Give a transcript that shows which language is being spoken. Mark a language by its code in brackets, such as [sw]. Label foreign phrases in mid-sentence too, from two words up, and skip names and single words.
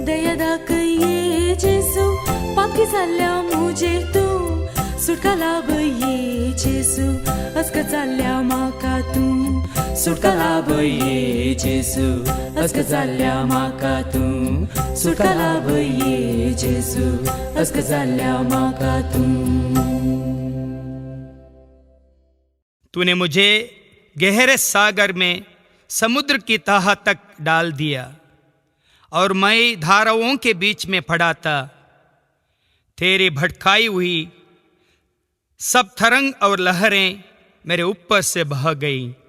[kok] दया दाखये जेजू पाकी जाल्ल्या मुजेर तूं सुटका लाभये जेजू अस्क जाल्ल्या म्हाका तूं सुटका लाभये जेजू अस्क जाल्ल्या म्हाका तूं सुटका लाभये जेजू अस्क जाल्ल्या म्हाका तूं [hi] तूने मुझे गहरे सागर में समुद्र की तह तक डाल दिया और मैं धाराओं के बीच में पड़ा था तेरी भटकाई हुई सब तरंग और लहरें मेरे ऊपर से बह गई।